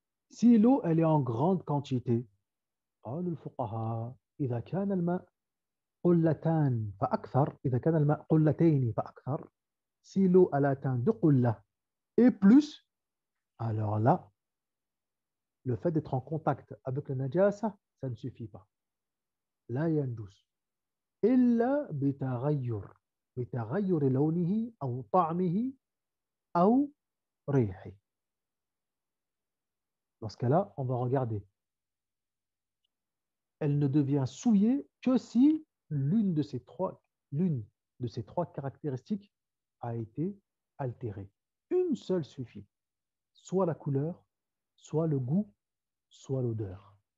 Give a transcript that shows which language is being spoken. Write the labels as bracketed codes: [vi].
[fr] Si l'eau elle est en grande quantité, [ar] قالوا الفقهاء إذا كان الماء قلتان فأكثر، إذا كان الماء قلتين فأكثر، [fr] Si l'eau elle atteint 2 qullah et plus, alors là, le fait d'être en contact avec le najasa, ça ne suffit pas. [ar] لا ينجس إلا بتغير لونه أو طعمه أو ريحه. [fr] Dans ce cas-là, on va regarder. Elle ne devient souillée que si l'une de ces trois caractéristiques a été altérée. Une seule suffit. Soit la couleur, soit le goût, soit l'odeur.